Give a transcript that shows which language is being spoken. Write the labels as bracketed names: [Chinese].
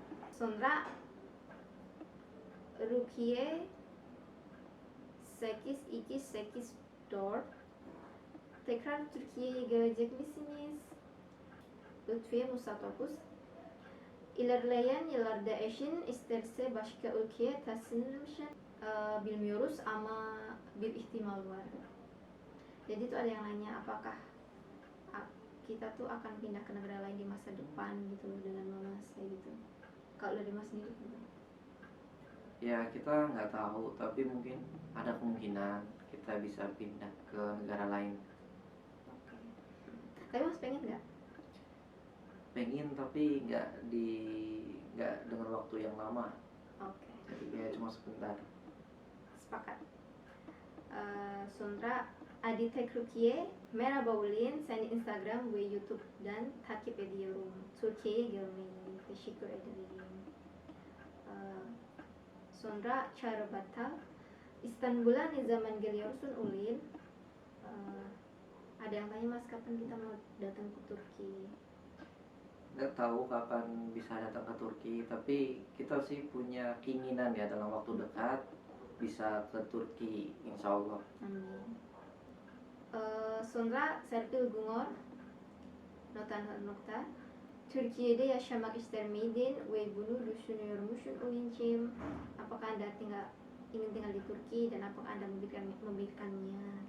[Turkish] Sonra Rukiye 8284, tekrar Türkiye'ye gelecek misiniz? Lütfiye Musa Topuz, İlerleyen yıllarda eşin isterse başka ülkeye taşınır mısın? Bilmiyoruz ama bir ihtimal var. [Indonesian] Jadi itu ada yang nanya apakah kita tuh akan pindah ke negara lain di masa depan gitu dengan mama saya gitu. Kalau dari Mas sendiri gimana? Ya kita nggak tahu, tapi mungkin ada kemungkinan kita bisa pindah ke negara lain. Oke. Tapi Mas pengen nggak? Pengen, tapi nggak dengan waktu yang lama. Oke. Jadi ya cuma sebentar. Sepakat. [Turkish] Sonra Adi Tekrukiye, merhaba Ulin, seni Instagram ve YouTube'dan takip ediyorum. Türkiye'ye gelmeyi teşekkür ederim. Sonra Çağrı Batal, İstanbul'a ne zaman geliyorsun Ulin? [Indonesian] Ada yang tanya Mas kapan kita mau datang ke Turki? Nggak tahu kapan bisa datang ke Turki, tapi kita sih punya keinginan ya dalam waktu dekat bisa ke Turki, insya Allah. [Turkish] Amin. Sonra Serpil Gungor, nokta. Türkiye'de yaşamak ister miydin ve bunu düşünüyor musun Ulincim? [Indonesian] Apakah Anda ingin tinggal di Turki dan apakah Anda memikirkannya?